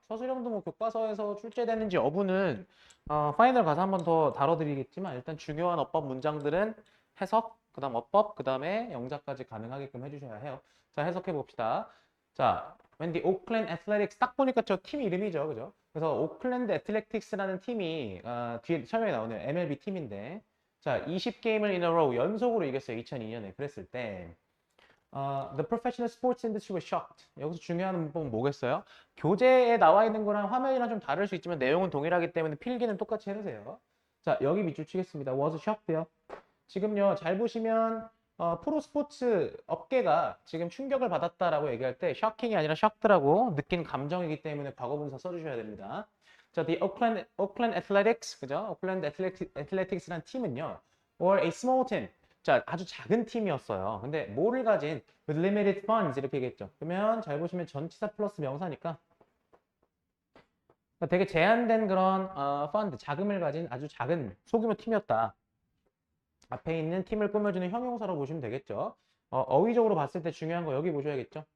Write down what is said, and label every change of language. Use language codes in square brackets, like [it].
[ko] 서술형도 뭐 교과서에서 출제되는지 여부는 파이널 가서 한 번 더 다뤄드리겠지만 일단 중요한 어법 문장들은 해석, 그다음 어법, 그다음에 영작까지 가능하게끔 해주셔야 해요. 자, 해석해 봅시다. 자, 웬디 오클랜드 애틀레틱스 딱 보니까 저 팀 이름이죠, 그죠? 그래서 오클랜드 애틀레틱스라는 팀이 뒤에 설명이 나오네요. MLB 팀인데, 자, 20게임을 [en] in a row [ko] 연속으로 이겼어요. 2002년에 그랬을 때, [en] the professional sports industry was shocked. [ko] 여기서 중요한 문법은 뭐겠어요? 교재에 나와 있는 거랑 화면이랑 좀 다를 수 있지만 내용은 동일하기 때문에 필기는 똑같이 해주세요. 자, 여기 밑줄 치겠습니다. [en] was shocked요. [ko] 지금요, 잘 보시면 프로 스포츠 업계가 지금 충격을 받았다라고 얘기할 때 shocking이 아니라 shocked라고 느낀 감정이기 때문에 과거분사 써주셔야 됩니다. [en] 자, the Oakland Athletics, [ko] 그죠? [en] Oakland Athletics라는 팀은요, or a small team. [ko] 자, 아주 작은 팀이었어요. 근데 뭐를 가진 [en] with limited funds [ko] 이렇게 얘기했죠. 그러면 잘 보시면 전치사 플러스 명사니까 그러니까 되게 제한된 그런 펀드, 자금을 가진 아주 작은 소규모 팀이었다. 앞에 있는 팀을 꾸며주는 형용사로 보시면 되겠죠. 어휘적으로 봤을 때 중요한 거 여기 보셔야겠죠.